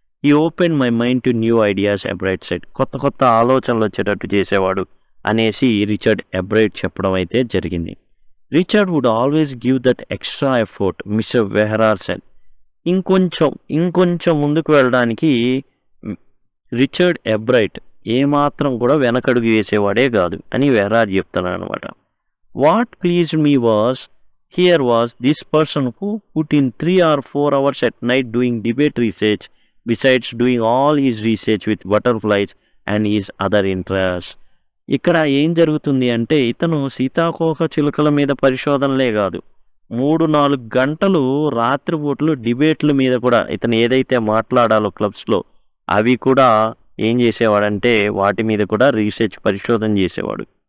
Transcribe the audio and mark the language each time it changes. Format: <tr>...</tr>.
<en>ఈ open my mind to new ideas Ebright said.</en> <te>కొత్త ఆలోచనలు వచ్చేటట్టు చేసేవాడు అనేసి రిచర్డ్ ఎబ్రైట్ చెప్పడం అయితే జరిగింది.</te> <en>Richard would always give that extra effort, mister Wehrer said.</en> <te>ఇంకొంచెం ముందుకు వెళ్ళడానికి రిచర్డ్ ఎబ్రైట్ ఏమాత్రం కూడా వెనకడుగు వేసేవాడే కాదు అని వెహరార్ చెప్తున్నాడు అనమాట.</te> <en>What pleased me was this person who put in 3 or 4 hours at night doing debate research, besides doing all his research with butterflies and his other interests.</en> <te>ఇక్కడ ఏం జరుగుతుంది అంటే ఇతను సీతాకోక చిలుకల మీద పరిశోధనలే కాదు, 3-4 గంటలు రాత్రిపూటలు డిబేట్ల మీద కూడా ఇతను ఏదైతే మాట్లాడాలో క్లబ్స్లో అవి కూడా ఏం చేసేవాడంటే వాటి మీద కూడా రీసెర్చ్ పరిశోధన చేసేవాడు.</te>